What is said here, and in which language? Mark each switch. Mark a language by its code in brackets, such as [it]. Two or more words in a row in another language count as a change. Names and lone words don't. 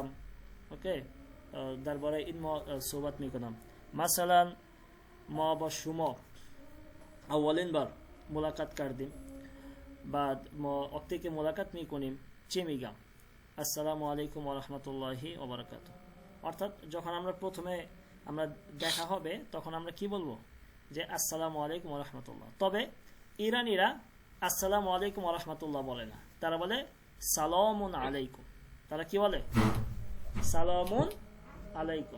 [fa] اوکی، درباره این ما صحبت میکنم. مثلا ما با شما اولین بار ملاقات کردیم، بعد ما وقتی که ملاقات میکنیم چی میگم؟ [ar] السلام علیکم و رحمت الله و برکاته. [bn] অর্থাৎ যখন আমরা প্রথমে আমরা দেখা হবে তখন আমরা কি বলবো? যে [ar] السلام عليكم ورحمة الله. [bn] তবে ইরানিরা [ar] السلام عليكم ورحمة الله [bn] বলে না, তারা বলে [ar] سلام عليكم. [bn] তারা কি বলে? [ar] سلام عليكم.